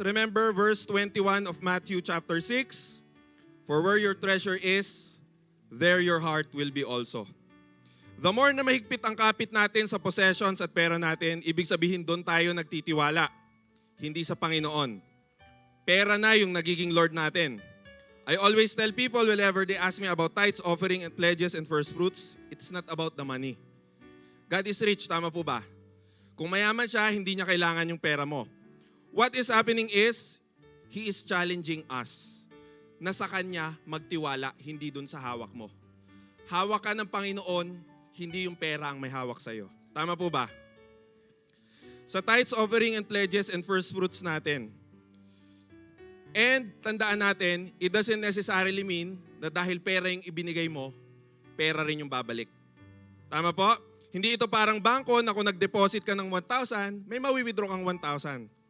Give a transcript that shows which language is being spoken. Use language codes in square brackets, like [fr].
[en] Remember verse 21 of Matthew chapter 6. For where your treasure is, there your heart will be also. The more [tl] na mahigpit ang kapit natin sa possessions at pera natin, ibig sabihin doon tayo nagtitiwala, hindi sa Panginoon. Pera na yung nagiging Lord natin. [en] I always tell people whenever they ask me about tithes, offering, and pledges, and first fruits, it's not about the money. God is rich, [tl] tama po ba? Kung mayaman siya, hindi niya kailangan yung pera mo. [en] What is happening is, He is challenging us [tl] na sa Kanya magtiwala, hindi dun sa hawak mo. Hawak ka ng Panginoon, hindi yung pera ang may hawak sa'yo. Tama po ba? Sa tithes, offering, and pledges, and first fruits natin. And tandaan natin, [en] it doesn't necessarily mean [tl] na dahil pera yung ibinigay mo, pera rin yung babalik. Tama po? Hindi ito parang bangko na kung nag-deposit ka ng 1,000, may mawi-withdraw kang 1,000.